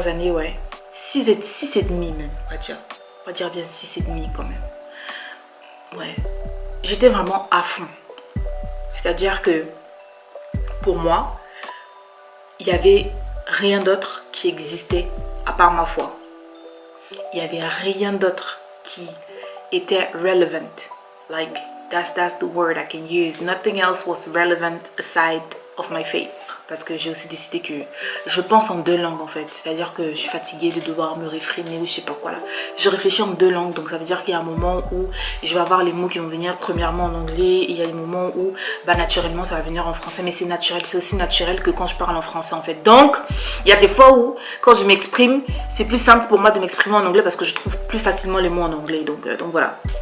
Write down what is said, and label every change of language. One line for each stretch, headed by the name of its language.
French: Ouais. 6 et demi même, on va dire bien 6 et demi quand même. Ouais. J'étais vraiment à fond. C'est-à-dire que pour moi, il n'y avait rien d'autre qui existait à part ma foi. Il n'y avait rien d'autre qui était relevant.
English: Like, that's the word I can use. Nothing else was relevant aside of my faith.
French: Parce que j'ai aussi décidé que je pense en 2 langues en fait. C'est-à-dire que je suis fatiguée de devoir me réfréner ou je sais pas quoi là. Je réfléchis en 2 langues. Donc ça veut dire qu'il y a un moment où je vais avoir les mots qui vont venir premièrement en anglais. Et il y a des moments où bah, naturellement ça va venir en français. Mais c'est naturel. C'est aussi naturel que quand je parle en français en fait. Donc il y a des fois où quand je m'exprime, c'est plus simple pour moi de m'exprimer en anglais. Parce que je trouve plus facilement les mots en anglais. Donc voilà.